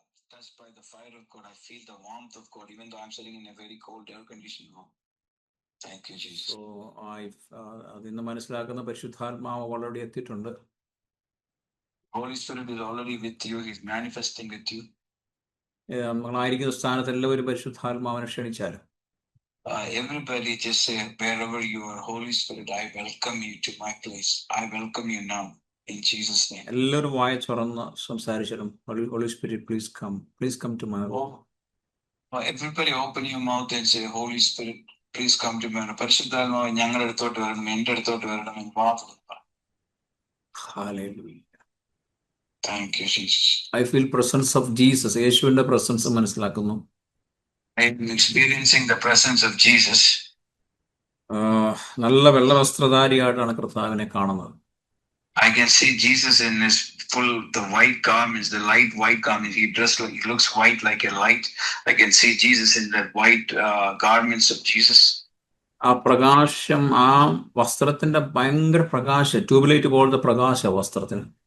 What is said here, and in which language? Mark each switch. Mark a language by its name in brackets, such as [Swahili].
[English] touched by the fire of God. I feel the warmth of God, even though I'm sitting in a very cold air-conditioned room. Thank you, Jesus. [Malayalam] So അതിന്ന് മനസ്സിലാക്കുന്ന പരിശുദ്ധാത്മാവ് വളരെ എത്തിയിട്ടുണ്ട്. [English] Holy Spirit is already with you. He's manifesting with you. [Malayalam] നമ്മളായിരിക്കുന്ന സ്ഥാനത്ത് എല്ലാവരും പരിശുദ്ധാത്മാവിനെ ക്ഷണിച്ചാൽ [English] Everybody just say, wherever you are, Holy Spirit, I welcome you to my place. I welcome you now in Jesus' name. [Malayalam] എല്ലാവരും വായ തുറന്ന് സംസാരിച്ചാലും [English] Holy Spirit, please come to my home. Everybody open your mouth and say, Holy Spirit, please come to my home. [Malayalam] പരിശുദ്ധാത്മാവ് ഞങ്ങളുടെ അടുത്തോട്ട് വരണം, എൻ്റെ അടുത്തോട്ട് വരണം എന്ന് മാത്രം. [English] Hallelujah. Thank you, Jesus. I feel presence of Jesus. [Malayalam] യേശുവിന്റെ പ്രസൻസ് മനസ്സിലാക്കുന്നു. [English] I am experiencing the presence of Jesus. [Malayalam] നല്ല വെള്ളവസ്ത്രധാരിയായിട്ടാണ് കർത്താവിനെ കാണുന്നത്. [English] I can see Jesus in his the white garments, the light white garments. He dressed like, he looks white like a light. I can see Jesus in the white garments of Jesus. [Malayalam] ആ പ്രകാശം, ആ വസ്ത്രത്തിന്റെ ഭയങ്കര പ്രകാശം, tubelight പോലത്തെ പ്രകാശ വസ്ത്രത്തിന്.